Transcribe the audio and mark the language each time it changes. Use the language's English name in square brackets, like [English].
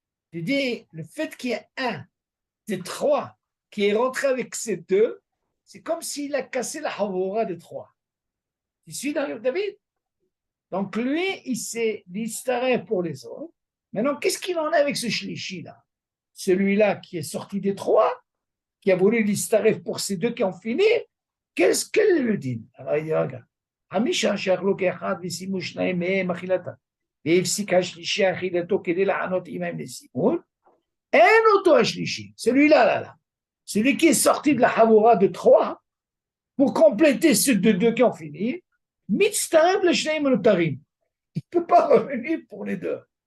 [French] Tu dis, le fait qu'il y ait un des 3 qui est rentré avec ces 2, c'est comme s'il a cassé la havoura des 3. Tu suis David? Donc lui, il s'est distaré pour les autres. Maintenant, qu'est-ce qu'il en est avec ce shlishi-là? Celui-là qui est sorti des 3, qui a voulu distaré pour ces 2 qui ont fini, qu'est-ce qu'elle le dit? Alors il dit, regarde. [Hebrew] Hamisha she'achlo ke'echad v'simu shnaim mehem achilata. והפסיק השלישי אכילתו כדי לענות עמהם לזימון, אין אותו השלישי, [French] celui-là, là. Celui qui est sorti de la havoura de 3 pour compléter ceux de 2 qui ont fini, [Hebrew] mitztareb le shneim anotarim. [French] Il ne peut pas revenir pour les 2.